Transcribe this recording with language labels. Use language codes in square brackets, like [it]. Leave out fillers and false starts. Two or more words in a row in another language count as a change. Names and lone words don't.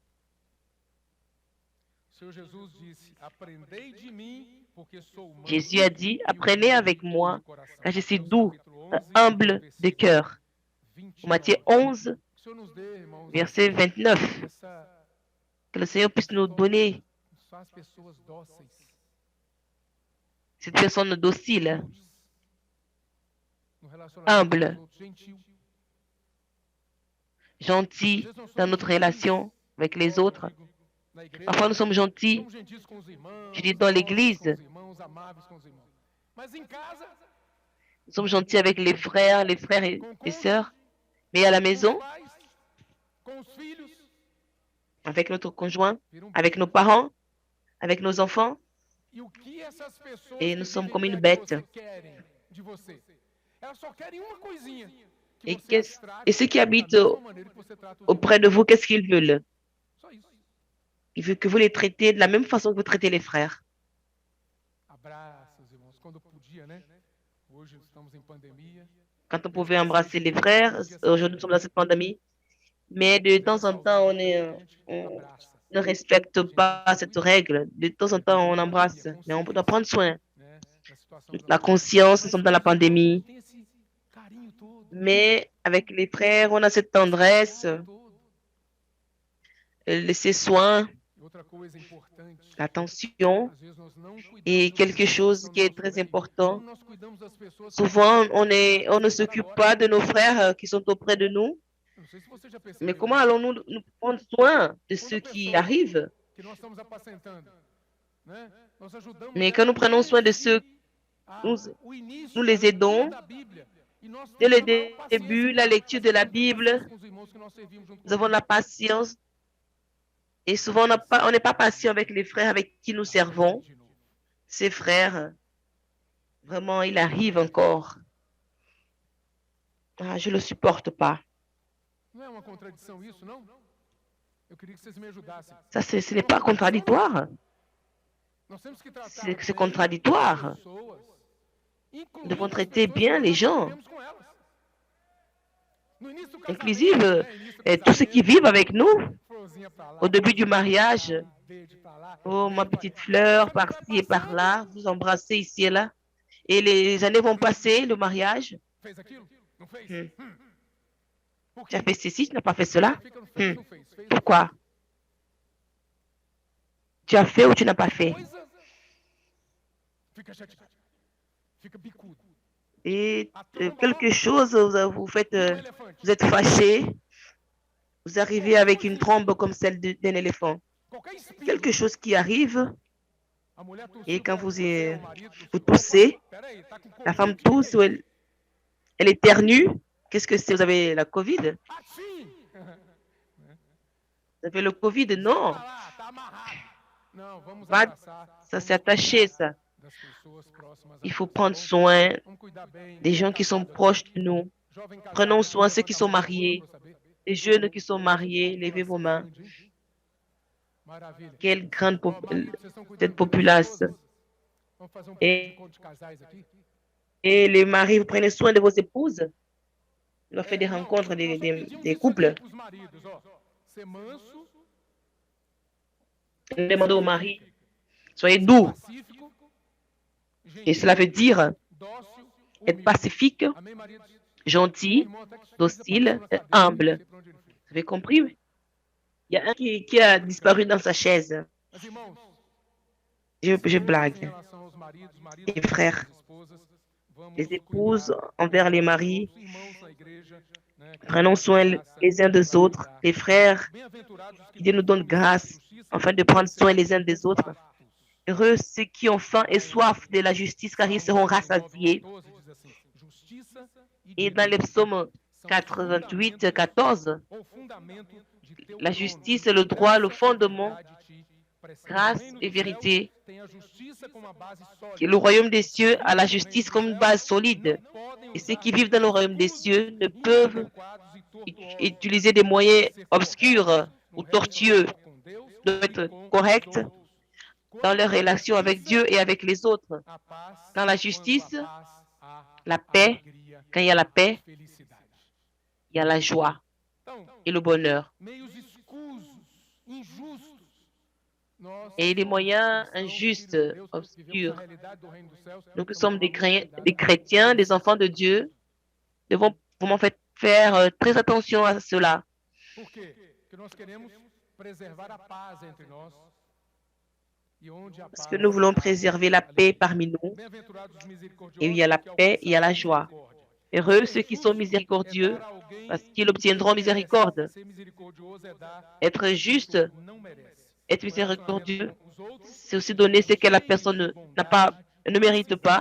[fr] Jésus a dit, apprenez avec moi, car je suis doux, humble de cœur. Matthieu 11, verset 29. Que le Seigneur puisse nous donner cette personne docile, [pt] humildes, no relacionamento com [fr] humble, [pt] os outros, gentil. Às [fr] gentil [pt] vezes nós [fr] dans [pt] somos [fr] notre [pt] gentis, [fr] relation avec les [pt] igual, [fr] autres. [pt] digo, na [fr] Parfois, [pt] igreja, [fr] nous [pt] né? [fr] sommes gentils, [pt] Somos gentis com os [fr] je dis [pt] irmãos, [fr] dans [pt] dóceis com [fr] l'église, [pt] os irmãos, amáveis com os irmãos. Mas em casa, [fr] nous sommes gentils avec les frères [pt] com o [fr] et [pt] cônjuge, [fr] sœurs, mais à la [pt] com os [fr] maison, [pt] pais, com os filhos, [fr] avec notre conjoint, [pt] vira [fr] avec nos [pt] bicho. [fr] parents, avec nos enfants, [pt] E o que essas pessoas [fr] et que nous sommes [pt] vivem [fr] comme une [pt] perto de [fr] bête. [pt] você querem de você? Elas só querem uma coisinha, que [fr] Et, [pt] você as [fr] et [pt] trate [fr] ceux qui [pt] da [fr] habitent [pt] mesma maneira que você trata os [fr] auprès de [pt] irmãos. [fr] vous, qu'est-ce qu'ils veulent? [pt] Só isso. [fr] Ils veulent que vous les traitez de la même façon que vous traitez les frères. [pt] Abraça os irmãos, quando podia, né? Hoje estamos em pandemia. [fr] Quand on [pt] Desde [fr] pouvait [pt] que [fr] embrasser [pt] seja [fr] les [pt] pouco, [fr] frères, [pt] podia [fr] aujourd'hui nous [pt] saber. [fr] sommes dans cette pandémie, mais de [pt] Estiver [fr] temps en temps, [pt] saudável pra frente, [fr] on [pt] abraça. [fr] ne respecte [pt] A gente [fr] pas [pt] tem que [fr] cette [pt] cuidar. [fr] règle. De temps en [pt] Estamos [fr] temps, [pt] em [fr] on [pt] pandemia, [fr] embrasse, mais on doit [pt] consciência, [fr] prendre soin. [pt] né? Da situação que nós [fr] La [pt] vivemos. [fr] conscience, nous [pt] Mas [fr] sommes [pt] com [fr] dans la [pt] os irmãos a gente [fr] pandémie, [pt] tem esse carinho todo, [fr] mais avec les frères, on a cette [pt] esse [fr] tendresse, [pt] cuidado todo. [fr] ces soins, [pt] E outra coisa importante, [fr] l'attention. [pt] às vezes nós não cuidamos [fr] Et [pt] dos [fr] quelque [pt] irmãos que [fr] chose [pt] estão [fr] qui [pt] do [fr] est [pt] nosso [fr] très [pt] meio, [fr] important, [pt] como nós cuidamos das pessoas que [fr] souvent [pt] estão na [fr] on ne [pt] nossa vida [fr] s'occupe [pt] agora. [fr] pas de nos frères qui sont auprès de nous, [pt] Não sei se você já [fr] mais [pt] percebeu [fr] comment [pt] isso. [fr] allons-nous nous prendre soin de [pt] Quando a [fr] ceux qui [pt] pessoa [fr] arrivent? [pt] que nós estamos apacentando, né? Nós ajudamos [fr] Mais quand [pt] ela [fr] nous prenons soin de ceux, [pt] desde [fr] nous, [pt] o [fr] nous [pt] início, a [fr] les [pt] leitura [fr] aidons, [pt] da Bíblia. E nós [fr] dès [pt] temos [fr] le [pt] a maior paciência [fr] début, [pt] com [fr] la [pt] eles. [fr] lecture [pt] Às [fr] de [pt] vezes [fr] la [pt] não temos paciência [fr] Bible, [pt] com os irmãos que nós servimos junto [fr] nous avons [pt] conosco. [fr] la patience et souvent on n'est pas patient avec les frères avec qui nous servons. [pt] De novo. [fr] Ces frères, vraiment, il arrive encore. Ah, je ne le supporte pas. [pt] Não é uma contradição isso, não? Eu queria que vocês me ajudassem. [fr] Ça, ce [pt] É [fr] n'est [pt] uma [fr] pas [pt] contradição? [fr] contradictoire. [pt] Nós temos que tratar [fr] C'est [pt] bem [fr] contradictoire. [pt] as pessoas, [fr] Nous devons [pt] incluindo as [fr] traiter [pt] pessoas que [fr] bien [pt] nós [fr] les [pt] já [fr] gens, [pt] convivemos com elas. No início do casamento, [fr] inclusive [pt] né? Início do [fr] tous ceux qui vivent avec nous. [pt] florzinha pra lá, [fr] Au début du [pt] florzinha pra [fr] mariage, [pt] cá, verde pra lá, [fr] oh, [pt] né, [fr] ma [pt] pai? [fr] petite [pt] Aí [fr] fleur, [pt] conforme vai [fr] par-ci et [pt] passando, [fr] par-là, vous embrassez ici et là. Et les années vont passer, le mariage. [pt] fez aquilo? Não fez? Hmm. Por [fr] Tu as [pt] quê? [fr] fait ceci, tu n'as pas fait cela. [pt] Fica no fez, Hmm. não fez, fez, não [fr] Pourquoi? Tu as fait ou tu n'as pas fait? [pt] coisa, fica chateado, fica bicudo. [fr] Et [pt] A tromba, [fr] quelque [pt] ó, [fr] chose, vous faites, [pt] vira elefante. [fr] vous êtes fâché, vous arrivez [pt] Qualquer [fr] avec une [pt] coisinha, [fr] trombe comme celle d'un éléphant. [pt] qualquer espinho. [fr] Quelque chose qui arrive, [pt] A mulher tossiu [fr] et quand [pt] perto de você, o marido [fr] vous [pt] tossiu. [fr] toussez, [pt] Opa, peraí, tá com [fr] la [pt] Covid, [fr] femme [pt] o que [fr] tousse [pt] que [fr] ou [pt] é isso? [fr] elle éternue. Qu'est-ce que c'est? Vous avez la Covid? Atim! Vous avez le Covid? [pt] Sai [fr] Non. [pt] pra lá, tá amarrado. Não, vamos [fr] Va- [pt] abraçar. [fr] Ça [pt] Vamos [fr] s'est attaché, [pt] cuidar [fr] ça. [pt] das pessoas próximas a [fr] Il [pt] nós, [fr] faut [pt] tá [fr] prendre [pt] bom? [fr] soin [pt] Vamos cuidar bem. [fr] des gens qui sont [pt] Casado [fr] proches [pt] aqui, [fr] de nous. [pt] jovem casado [fr] Prenons [pt] aqui, [fr] soin de ceux [pt] levanta [fr] qui [pt] a [fr] sont [pt] mão, por favor, [fr] mariés, [pt] pra eu saber. [fr] les jeunes qui sont mariés. [pt] Que [fr] Levez vos [pt] população [fr] mains. [pt] grande, hein? Maravilha. [fr] Quelle grande [pt] Ó, marido, vocês estão cuidando [fr] cette [pt] bem das [fr] populace. [pt] esposas? Vamos fazer um pouco [fr] Et, [pt] de conto de casais aqui? [fr] et les maris, vous prenez soin de vos épouses. On a fait des [pt] Não, [fr] rencontres [pt] nós só pedimos [fr] des [pt] isso [fr] couples. [pt] aqui pros maridos, ó. Ser manso, [fr] Demandez au mari, soyez doux. [pt] pacífico, [fr] Et [pt] gentil, [fr] cela veut dire [pt] dócil, [fr] être [pt] humilde. [fr] pacifique, [pt] Amém, maridos? [fr] gentil, [pt] Irmão até que [fr] docile, [pt] desapareceu na cadeira, [fr] humble. [pt] não sei pra onde ele foi. [fr] Vous avez compris? Il y a un qui a disparu dans sa chaise. [pt] Mas, irmãos, [fr] Je [pt] esposas em [fr] blague. [pt] relação aos maridos, maridos [fr] Les [pt] em relação [fr] frères, [pt] às esposas, vamos [fr] les [pt] nos [fr] épouses [pt] cuidar [fr] envers les [pt] uns aos [fr] maris. [pt] outros, irmãos na igreja, né, que [fr] Prenons [pt] Deus dá [fr] soin [pt] graça [fr] les uns des [pt] pra [fr] autres, [pt] cuidar. [fr] les frères, [pt] Bem-aventurados os que [fr] que Dieu nous [pt] têm [fr] donne [pt] fome e sede [fr] grâce [pt] de justiça, [fr] afin de [pt] porque [fr] prendre soin [pt] serão [fr] les uns des autres. [pt] fartos. [fr] Heureux ceux qui ont faim et soif de la justice, car ils seront [pt] Salmo 39, [fr] rassasiés. [pt] 14 diz assim: justiça e [fr] Et dans les [pt] direito [fr] psaumes [pt] são [fr] 88, 14, [pt] o fundamento de teu [fr] la [pt] trono. [fr] justice, le droit, le [pt] Graça e [fr] fondement, [pt] verdade te precedem. O [fr] grâce [pt] reino [fr] et [pt] dos céus [fr] vérité, [pt] tem a justiça como a base sólida. [fr] que le royaume des cieux a la [pt] Vivem no [fr] justice [pt] reino [fr] comme [pt] dos [fr] une [pt] céus, [fr] base solide. [pt] não podem [fr] Et ceux [pt] usar [fr] qui vivent dans le royaume des [pt] recursos [fr] cieux ne peuvent [pt] inadequados e tortuosos. [fr] utiliser des moyens [pt] Ser [fr] obscurs [pt] corretos no [fr] ou tortueux, [pt] relacionamento com Deus [fr] doivent [pt] e [fr] être [pt] com os [fr] corrects [pt] outros. [fr] dans leur [pt] Quando a [fr] relation avec [pt] justiça, [fr] Dieu et avec les autres. [pt] a paz, [fr] Quand la [pt] quando [fr] justice, [pt] a paz, há [fr] la paix, [pt] alegria, [fr] quand il y a la paix, [pt] felicidade. [fr] il y a la joie [pt] Então, [fr] et le bonheur. [pt] meios escusos, injustos, nós [fr] Et les [pt] somos [fr] moyens [pt] cristãos, [fr] injustes, [pt] filhos de Deus, vivemos [fr] obscurs. [pt] a realidade do reino dos céus, [fr] Nous qui [pt] então [fr] sommes [pt] tomamos [fr] des [pt] cuidado [fr] chrétiens, des enfants de Dieu, devons vraiment faire très attention à cela. [pt] Por quê? Porque nós queremos preservar a paz entre nós. [fr] Parce que nous voulons préserver la paix parmi nous. Et il y a la paix, il y a la joie. Heureux ceux qui sont miséricordieux, parce qu'ils obtiendront miséricorde. Être juste, être miséricordieux, c'est aussi donner ce que la personne n'a pas, ne mérite pas.